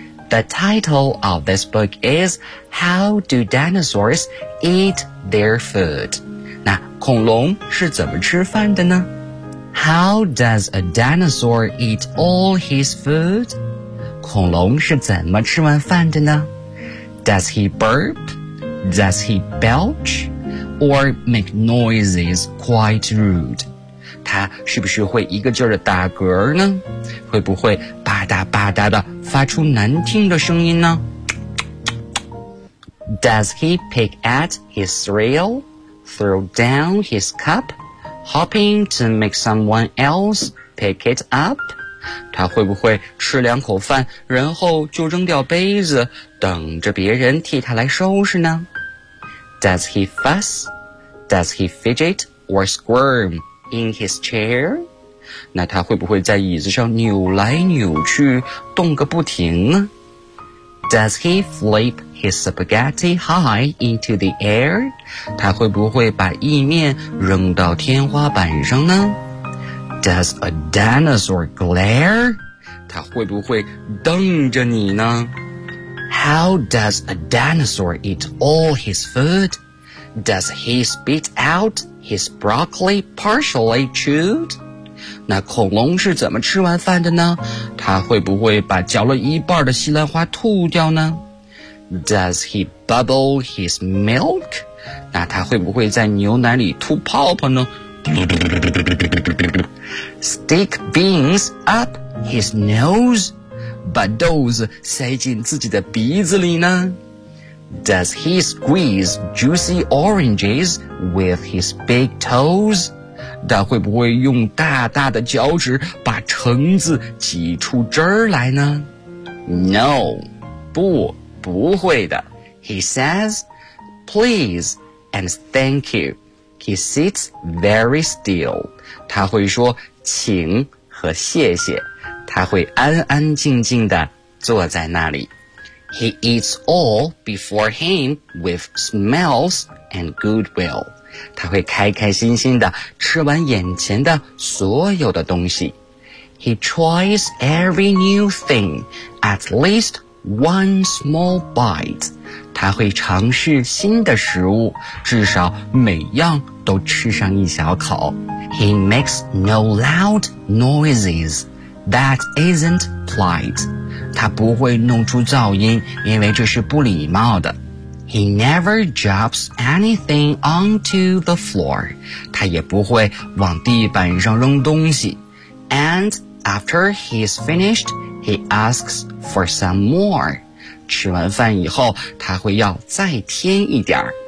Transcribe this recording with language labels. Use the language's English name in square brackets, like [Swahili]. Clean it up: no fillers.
[English] The title of this book is How Do Dinosaurs Eat Their Food? [Chinese] 那恐龙是怎么吃饭的呢？ [English] How does a dinosaur eat all his food? [Chinese] 恐龙是怎么吃完饭的呢？ [English] Does he burp? Does he belch or make noises quite rude? [Chinese] 他是不是会一个劲儿的打嗝呢？会不会吧嗒吧嗒的发出难听的声音呢？ [English] Does he pick at his cereal, throw down his cup, hoping to make someone else pick it up? [Chinese] 他会不会吃两口饭，然后就扔掉杯子，等着别人替他来收拾呢？ [English] Does he fuss? Does he fidget or squirm in his chair? [Chinese] 那他会不会在椅子上扭来扭去，动个不停呢？ [English] Does he flip his spaghetti high into the air? [Chinese] 他会不会把意面扔到天花板上呢？ [English] Does a dinosaur glare? [Chinese] 他会不会瞪着你呢？ [English] How does a dinosaur eat all his food? Does he spit out his broccoli partially chewed? [Chinese] 那恐龙是怎么吃完饭的呢？他会不会把嚼了一半的西兰花吐掉呢？ [English] Does he bubble his milk? [Chinese] 那他会不会在牛奶里吐泡泡呢？ [English] Stick beans up his nose? [Chinese] 把豆子塞进自己的鼻子里呢？ [English] Does he squeeze juicy oranges with his big toes? [Chinese] 他会不会用大大的脚趾把橙子挤出汁来呢？ [English] No, [Chinese] 不会的。 [English] He says, please and thank you. He sits very still. [Chinese] 他会说请和谢谢。他会安安静静地坐在那里。 [English] He eats all before him with smiles and goodwill. [Chinese] 他会开开心心地吃完眼前的所有的东西。 [English] He tries every new thing, at least one small bite. [Chinese] 他会尝试新的食物，至少每样都吃上一小口。 [English] He makes no loud noises. That isn't polite. [Chinese] 他不会弄出噪音，因为这是不礼貌的。 [English] He never drops anything onto the floor. [Chinese] 他也不会往地板上扔东西。 [English] And after he's finished, he asks for some more. [Chinese] 吃完饭以后，他会要再添一点。